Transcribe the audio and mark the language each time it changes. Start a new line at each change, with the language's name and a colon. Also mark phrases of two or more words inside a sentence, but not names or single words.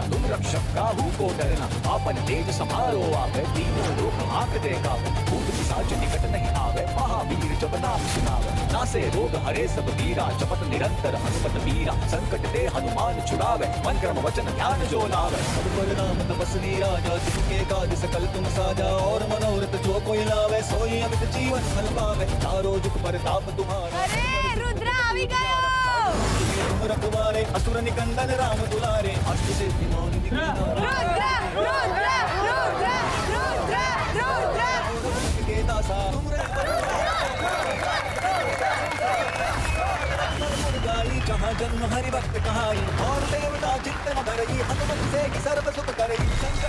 Awadhi: तुम रक्षक काहू को डरना आपन तेज समारो आवे तीनों लोक आंकते कावे भूत पिशाच निकट नहीं आवे महावीर जब नाम सुनावे नासे रोग हरे सब पीरा जपत निरंतर हनुमत वीरा संकट ते हनुमान छुड़ावे मन क्रम वचन ध्यान जो लावे सब पर नाम तपस्वी राजा जिसके काज सकल तुम साजा और मनोरथ जो कोई लावे सोई अमित जीवन फल पावे तारो जुग परताप तुम्हारा
Gujarati: અરે રુદ્ર આવી ગયો
Awadhi: तुम रखवारे असुर निकंदन राम दुलारे अष्ट सिद्धि मौनि
Gujarati: રુદ્ર રુદ્ર રુદ્ર રુદ્ર રુદ્ર
Awadhi: के दासा गाई जहाँ जन्म हरि भक्त कहाई और देवता चित्त न धरई हनुमत से कि सर्व सुख करई संकट